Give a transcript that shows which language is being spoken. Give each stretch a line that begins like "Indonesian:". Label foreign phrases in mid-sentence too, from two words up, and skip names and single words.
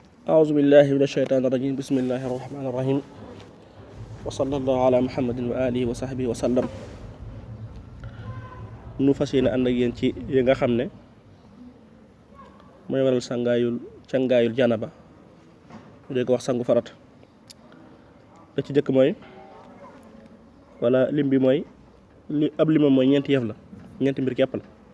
Arabic: أعوذ بالله من الشيطان الرجيم بسم الله الرحمن الرحيم وصلى الله على محمد وآله وصحبه وسلم.
Wolof: nu fas yéene ànd ak yéen ci yi nga xam ne mooy waral cangaayul janaba ñu dee ko wax sangu farata. da ci jëkk mooy wala lim bi mooy ab limam mooy ñeenti yëf la, ñeenti mbir képp la.